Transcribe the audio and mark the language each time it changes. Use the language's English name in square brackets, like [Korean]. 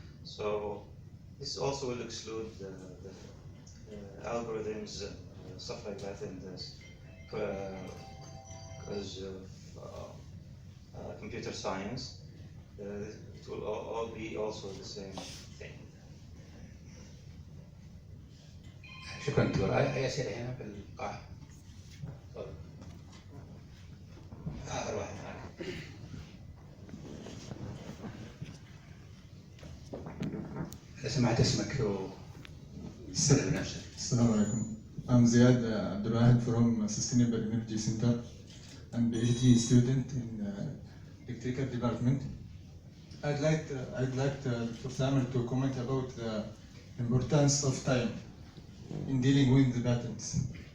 [English] So this also will exclude the algorithms and stuff like that in this because of computer science. It will all be also the same thing. [Arabic] شكرا دكتور. أي أسئلة هنا في القاعة؟ تفضل. آخر واحد معك. إذا سمعت اسمك وسلم بنفسك. السلام عليكم. [English] I'm Ziad Abdulwahid from Sustainable Energy Center. I'm a PhD student in electrical department. I'd like Dr. Samer to comment about the importance of time in dealing with the patents.